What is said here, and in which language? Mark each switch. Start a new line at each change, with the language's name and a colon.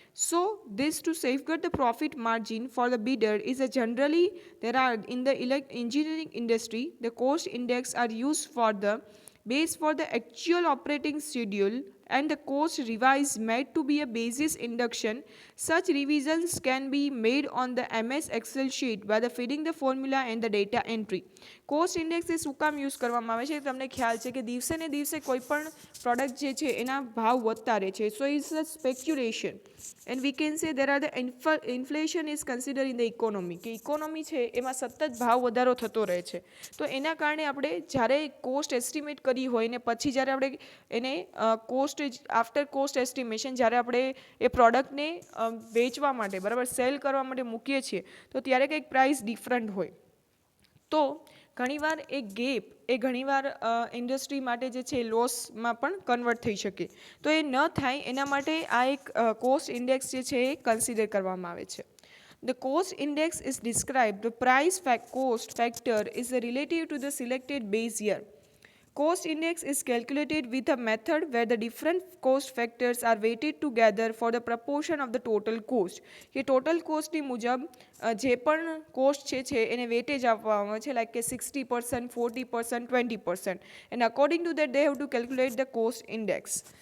English: So this to safeguard the profit margin for the bidder is a generally there are in the engineering industry the cost index are used for the base for the actual operating schedule and the cost revised made to be a basis induction. Such revisions can be made on the MS Excel sheet by the feeding the formula and the data entry.
Gujarati: Cost index એ શું કામ use કરવામાં આવે છે તમને ખ્યાલ છે કે દિવસે ને દિવસે કોઈ પણ પ્રોડક્ટ જે છે એના ભાવ વધતા રહે છે.
English: so it's a speculation and we can say there are the inflation is consider in the economy
Gujarati: કે ઇકોનોમી છે એમાં સતત ભાવ વધારો થતો રહે છે. તો એના કારણે આપણે જ્યારે કોસ્ટ એસ્ટિમેટ કરી હોય ને પછી જ્યારે આપણે એને કોસ્ટ આફ્ટર કોસ્ટ એસ્ટિમેશન જ્યારે આપણે એ પ્રોડક્ટને વેચવા માટે બરાબર સેલ કરવા માટે મૂકીએ છીએ તો ત્યારે કંઈક પ્રાઇસ ડિફરન્ટ હોય. તો ઘણીવાર એ ગેપ એ ઘણીવાર ઇન્ડસ્ટ્રી માટે જે છે લોસમાં પણ કન્વર્ટ થઈ શકે. તો એ ન થાય એના માટે આ એક કોસ્ટ ઇન્ડેક્સ જે છે એ કન્સિડર કરવામાં આવે છે.
English: The cost index is described. The price cost factor is relative to the selected base year. Cost index is calculated with a method where the different cost factors are weighted together for the proportion of the total cost.
Gujarati: કે total cost ની મુજબ જે પણ cost છે એને weightage આપવામાં આવે છે, like કે 60%, 40%, 20%,
English: and according to that they have to calculate the cost index.